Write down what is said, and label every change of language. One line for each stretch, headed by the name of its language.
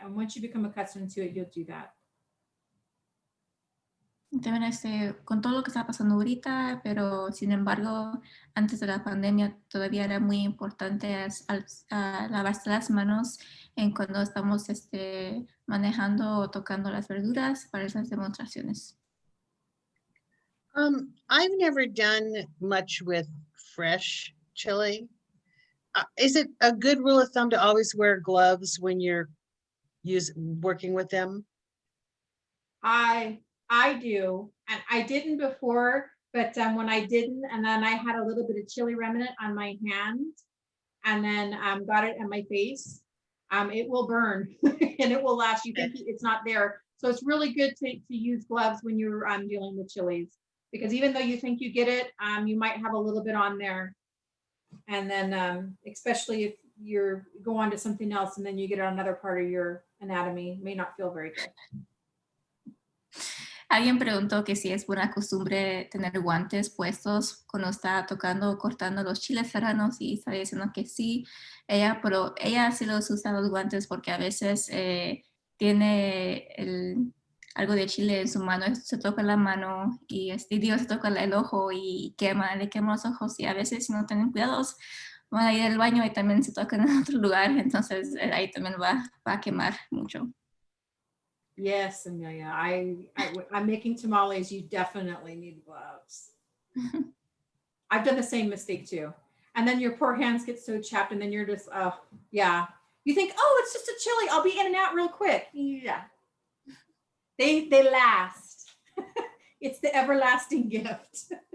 English: And once you become accustomed to it, you'll do that.
Spanish: También con todo lo que está pasando ahorita, pero sin embargo, antes de la pandemia todavía era muy importante lavarse las manos en cuando estamos manejando o tocando las verduras para esas demostraciones.
English: I've never done much with fresh chili. Is it a good rule of thumb to always wear gloves when you're working with them? I do, and I didn't before, but when I didn't, and then I had a little bit of chili remnant on my hand, and then got it on my face, it will burn and it will last. You think it's not there, so it's really good to use gloves when you're dealing with chilies, because even though you think you get it, you might have a little bit on there, and then especially if you're go on to something else and then you get on another part of your anatomy, may not feel very good.
Spanish: Alguien preguntó que si es buena costumbre tener guantes puestos cuando está tocando o cortando los chiles serranos, y está diciendo que sí, pero ella sí los usa los guantes porque a veces tiene algo de chile en su mano, se toca la mano y se toca el ojo y le quema los ojos, y a veces si no tienen cuidados van a ir al baño y también se tocan en otro lugar, entonces ahí también va a quemar mucho.
English: Yes, Amelia. I'm making tamales. You definitely need gloves. I've done the same mistake too. And then your poor hands get so chapped, and then you're just, oh, yeah. You think, oh, it's just a chili. I'll be in and out real quick. Yeah. They last. It's the everlasting gift.